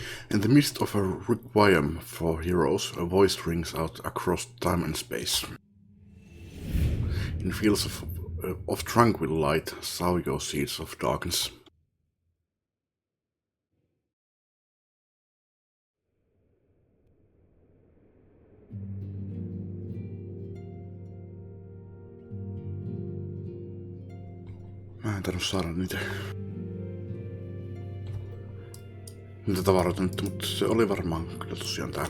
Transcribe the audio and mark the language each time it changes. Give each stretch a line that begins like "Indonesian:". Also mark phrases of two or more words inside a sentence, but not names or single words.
English: In the midst of a requiem for heroes, a voice rings out across time and space. In fields of tranquil light, sow your seeds of darkness.
Finnish: Mä en tainnut saada niitä tavaroita nyt, mutta se oli varmaan kyllä tosiaan tää.